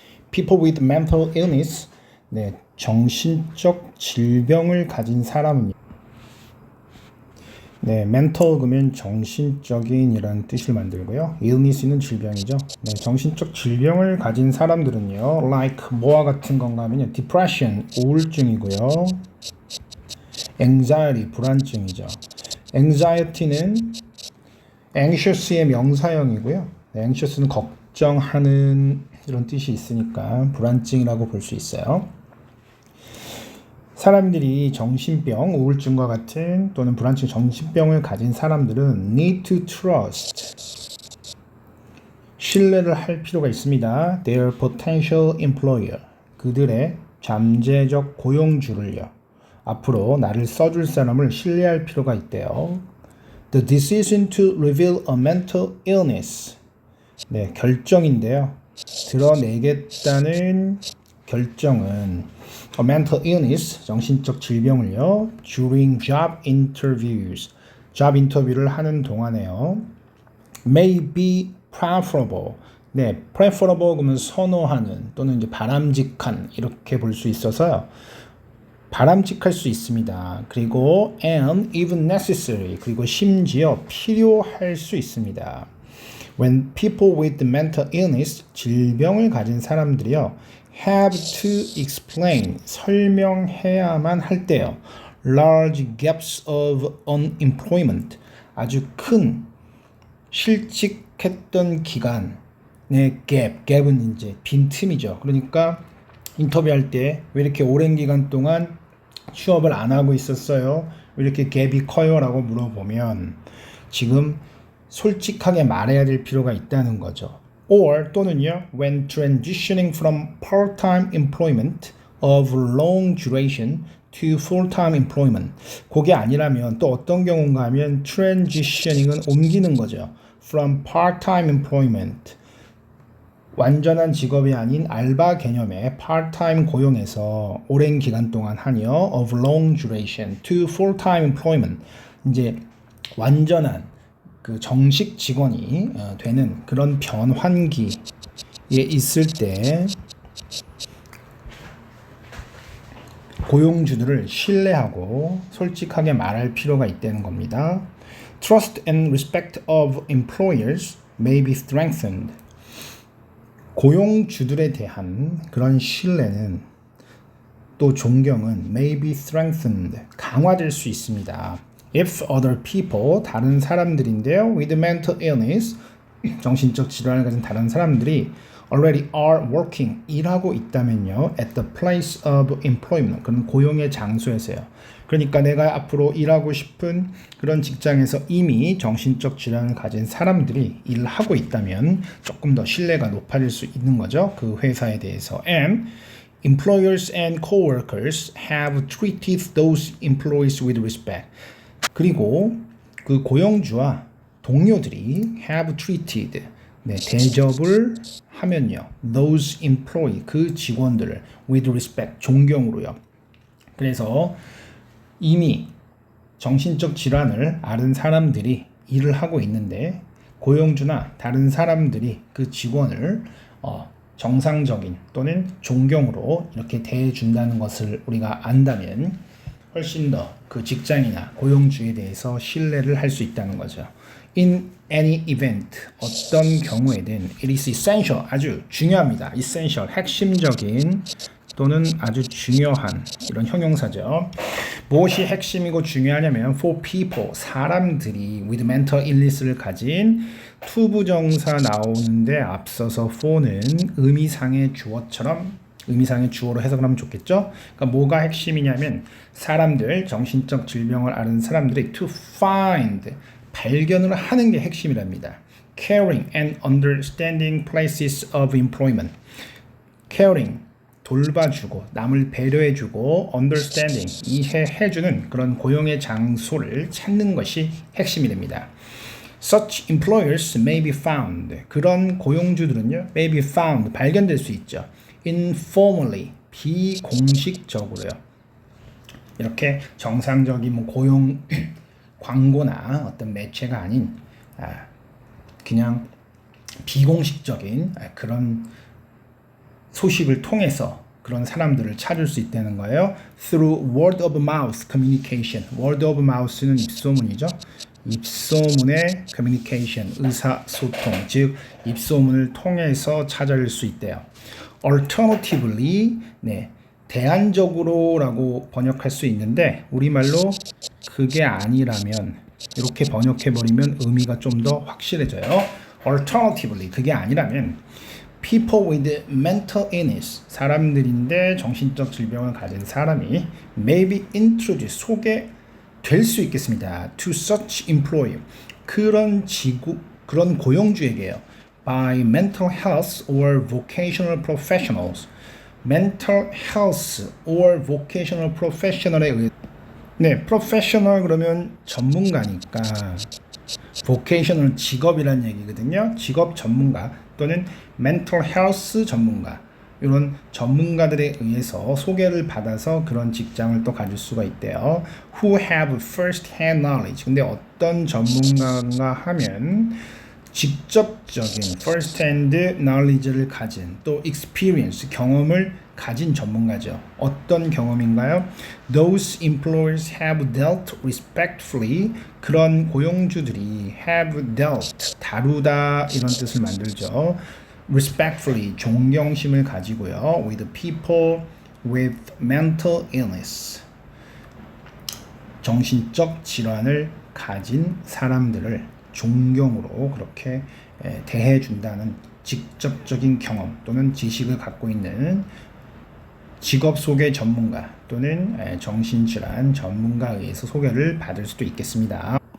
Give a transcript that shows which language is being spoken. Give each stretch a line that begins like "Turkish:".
English: People with mental illness.
Korean: 네, 정신적 질병을 가진 사람은 네, mental 그러면 정신적인이라는 뜻을 만들고요. illness는 질병이죠. 네, 정신적 질병을 가진 사람들은요. like 뭐와 같은 건가 하면요. depression, 우울증이고요. anxiety, 불안증이죠. anxiety는 anxious의 명사형이고요. 네, anxious는 걱정하는 이런 뜻이 있으니까 불안증이라고 볼 수 있어요. 사람들이 정신병, 우울증과 같은 또는 불안증, 정신병을 가진 사람들은
English: need to trust,
Korean: 신뢰를 할 필요가 있습니다.
English: their potential employer,
Korean: 그들의 잠재적 고용주를요. 앞으로 나를 써줄 사람을 신뢰할 필요가 있대요.
English: The decision to reveal a mental illness.
Korean: 네, 결정인데요. 드러내겠다는 결정은 a mental illness, 정신적 질병을요.
English: during job interviews, job
Korean: 인터뷰를 하는 동안에요.
English: may be preferable.
Korean: 네, preferable 그러면 선호하는 또는 이제 바람직한 이렇게 볼 수 있어서요. 바람직할 수 있습니다. 그리고
English: and even necessary,
Korean: 그리고 심지어 필요할 수 있습니다.
English: When people with mental illness,
Korean: 질병을 가진 사람들이요,
English: have to explain,
Korean: 설명해야만 할 때요,
English: large gaps of unemployment,
Korean: 아주 큰 실직했던 기간의 갭은 이제 빈틈이죠. 그러니까 인터뷰할 때 왜 이렇게 오랜 기간 동안 취업을 안 하고 있었어요? 왜 이렇게 갭이 커요? 라고 물어보면 지금 솔직하게 말해야 될 필요가 있다는 거죠.
English: or
Korean: 또는요,
English: when transitioning from part-time employment of long duration to full-time employment.
Korean: 그게 아니라면 또 어떤 경우인가 하면 transitioning은 옮기는 거죠. from part-time employment, 완전한 직업이 아닌 알바 개념의 part-time 고용에서 오랜 기간 동안 하니요.
English: of long duration to full-time employment.
Korean: 이제 완전한 그 정식 직원이 되는 그런 변환기에 있을 때 고용주들을 신뢰하고 솔직하게 말할 필요가 있다는 겁니다.
English: Trust and respect of employers may be strengthened.
Korean: 고용주들에 대한 그런 신뢰는 또 존경은
English: may be strengthened,
Korean: 강화될 수 있습니다.
English: If other people,
Korean: 다른 사람들인데요,
English: with mental illness,
Korean: 정신적 질환을 가진 다른 사람들이
English: already are working,
Korean: 일하고 있다면요,
English: at the place of employment,
Korean: 그런 고용의 장소에서요. 그러니까 내가 앞으로 일하고 싶은 그런 직장에서 이미 정신적 질환을 가진 사람들이 일을 하고 있다면 조금 더 신뢰가 높아질 수 있는 거죠. 그 회사에 대해서.
English: And employers and coworkers have treated those employees with respect.
Korean: 그리고 그 고용주와 동료들이
English: have treated,
Korean: 네, 대접을 하면요,
English: those employee,
Korean: 그 직원들을
English: with respect,
Korean: 존경으로요. 그래서 이미 정신적 질환을 앓은 사람들이 일을 하고 있는데 고용주나 다른 사람들이 그 직원을 정상적인 또는 존경으로 이렇게 대해준다는 것을 우리가 안다면 훨씬 더 그 직장이나 고용주에 대해서 신뢰를 할 수 있다는 거죠.
English: In any event,
Korean: 어떤 경우에든
English: it is essential,
Korean: 아주 중요합니다. essential, 핵심적인 또는 아주 중요한 이런 형용사죠. 무엇이 핵심이고 중요하냐면 for people, 사람들이 with mental illness를 가진 투부정사 나오는데 앞서서 for는 의미상의 주어처럼 의미상의 주어로 해석을 하면 좋겠죠. 그러니까 뭐가 핵심이냐면 사람들, 정신적 질병을 앓은 사람들이
English: to find,
Korean: 발견을 하는 게 핵심이랍니다.
English: Caring and understanding places of employment.
Korean: Caring, 돌봐주고 남을 배려해주고 understanding, 이해해주는 그런 고용의 장소를 찾는 것이 핵심이 됩니다.
English: Such employers may be found.
Korean: 그런 고용주들은요,
English: may be found,
Korean: 발견될 수 있죠. Informally, 비공식적으로요. 이렇게 정상적인 뭐 고용 광고나 어떤 매체가 아닌 그냥 비공식적인 그런 소식을 통해서 그런 사람들을 찾을 수 있다는 거예요.
English: Through word of mouth communication. word of mouth는
Korean: 입소문이죠. 입소문의 communication, 의사소통, 즉 입소문을 통해서 찾을 수 있대요. Alternatively, 네, 대안적으로라고 번역할 수 있는데 우리말로 그게 아니라면 이렇게 번역해버리면 의미가 좀 더 확실해져요. Alternatively, 그게 아니라면
English: people with mental illness,
Korean: 사람들인데 정신적 질병을 가진 사람이
English: may be introduced,
Korean: 소개될 수 있겠습니다.
English: to such employer,
Korean: 그런 고용주에게요.
English: by mental health or vocational professionals, mental health or vocational professional에 의해, 네, professional
Korean: 그러면 전문가니까
English: vocational
Korean: 직업이란 얘기거든요. 직업 전문가 또는 mental health 전문가, 이런 전문가들에 의해서 소개를 받아서 그런 직장을 또 가질 수가 있대요.
English: Who have first-hand knowledge.
Korean: 근데 어떤 전문가인가 하면 직접적인
English: first-hand knowledge
Korean: 를 가진, 또 experience, 경험을 가진 전문가죠. 어떤 경험인가요?
English: Those employers have dealt respectfully.
Korean: 그런 고용주들이 have dealt, 다루다 이런 뜻을 만들죠. respectfully, 존경심을 가지고요.
English: with people with mental illness.
Korean: 정신적 질환을 가진 사람들을 존경으로 그렇게 대해준다는 직접적인 경험 또는 지식을 갖고 있는 직업 소개 전문가 또는 정신질환 전문가에 의해서 소개를 받을 수도 있겠습니다.